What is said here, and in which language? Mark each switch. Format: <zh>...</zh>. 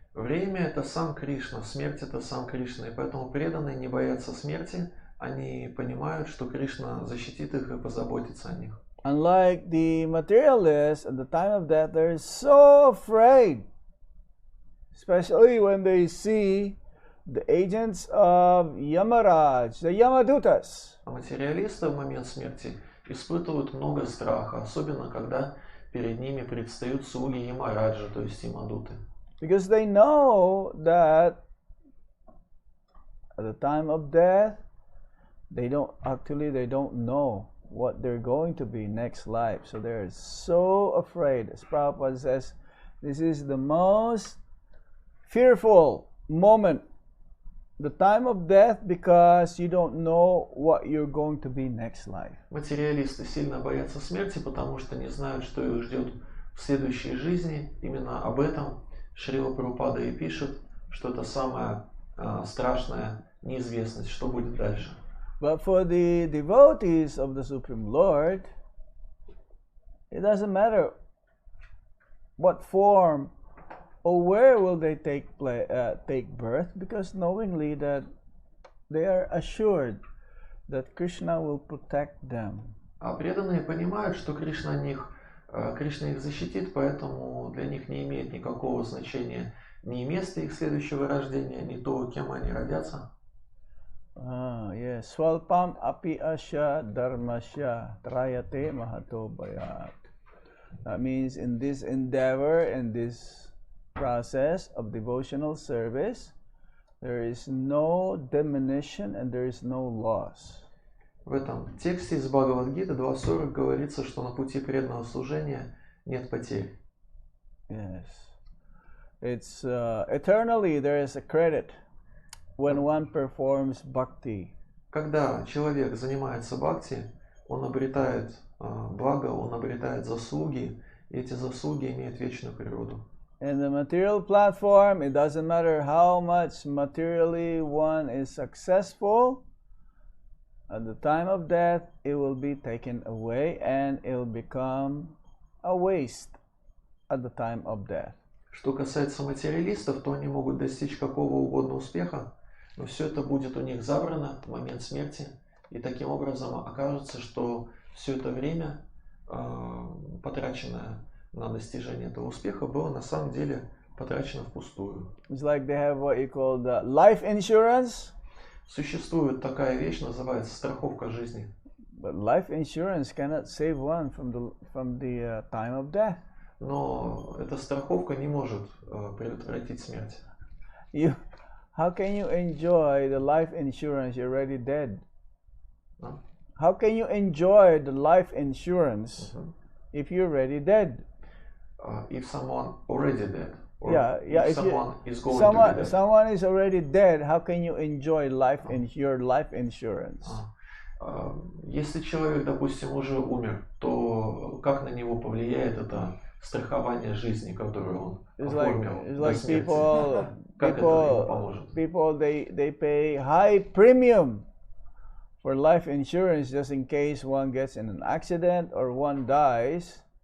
<ru>Время – это сам Кришна, смерть – это сам Кришна, и поэтому преданные не боятся смерти, они понимают, что Кришна защитит их и позаботится о них.</ru> <en>Unlike the materialists, at the time of death, they're so afraid, especially when they see the agents of Yamaraj, the Yamadutas.</en> <ru>А материалисты в момент смерти испытывают много страха, особенно когда перед ними предстают слуги Ямараджа, то есть Ямадуты.</ru> <en>Because they know that at the time of death, they don't know what they're going to be next life. So they're so afraid. As Prabhupada says, this is the most fearful moment, the time of death, because you don't know what you're going to be next life.</en> <ru>Материалисты сильно боятся смерти, потому что не знают, что их ждет в следующей жизни. Именно об этом Шрила Прабхупада и пишет, что это самая страшная неизвестность, что будет дальше.</ru> <en>But for the devotees of the Supreme Lord, it doesn't matter what form or where will they take birth, because knowingly that they are assured that Krishna will protect them.</en> <ru>А преданные понимают, что Кришна их защитит, поэтому для них не имеет никакого значения ни место их следующего рождения, ни то, кем они родятся.</ru> <sa>Yes. Swalpam api asya dharmasya trayate mahato bayat.</sa> <en>That means in this endeavor, in this process of devotional service, there is no diminution and there is no loss.</en> <ru>В этом тексте из Бхагавад-гиты 2.40 говорится, что на пути преданного служения нет потерь.</ru> <en>Yes. It's eternally there is a credit when one performs bhakti.</en> <ru>Когда человек занимается бхакти, он обретает благо, он обретает заслуги, и эти заслуги имеют вечную природу.</ru> <en>In the material platform, it doesn't matter how much materially one is successful. At the time of death, it will be taken away and it will become a waste at the time of death.</en> <ru>Что касается материалистов, то они могут достичь какого угодно успеха, но все это будет у них забрано в момент смерти, и таким образом окажется, что все это время, потраченное на достижение этого успеха, было на самом деле потрачено впустую.</ru> <en>It's like they have what you call the life insurance.</en> <ru>Существует такая вещь, называется страховка жизни.</ru> <en>But life insurance cannot save one from the time of death.</en> <ru>Но эта страховка не может предотвратить смерть.</ru> <en>How can you enjoy the life insurance? You're already dead. No? How can you enjoy the life insurance if you're already dead? If someone already dead, or if someone is going to be dead. Someone is already dead. How can you enjoy your life insurance?</en> <ru>Если человек, допустим, уже умер, то как на него повлияет это страхование жизни, которое он оформил до смерти? Как это ему поможет?</ru> <en>People they pay high premium for life insurance just in case one gets in an accident or one dies.</en>